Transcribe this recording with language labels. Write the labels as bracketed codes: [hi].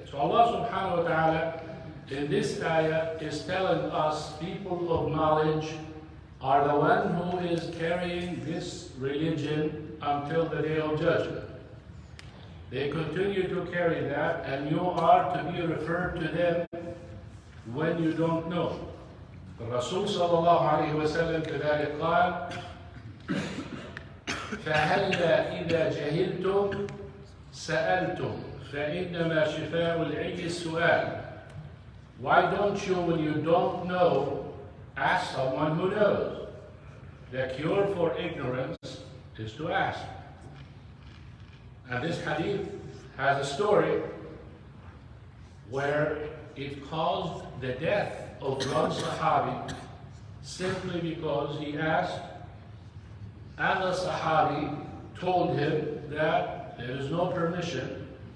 [en] So Allah subhanahu wa ta'ala in this ayah is telling us people of knowledge are the one who is carrying this religion until the day of judgment. They continue to carry that, and you are to be referred to them when you don't know. [ar] The Rasul sallallahu alayhi wa sallam كذلك قال فهلا إذا جهلتم سألتم فإنما شفاء العي السؤال. [en] Why don't you, when you don't know, ask someone who knows? The cure for ignorance is to ask. And this hadith has a story where it caused the death of one Sahabi simply because he asked, and the Sahabi told him that there is no permission.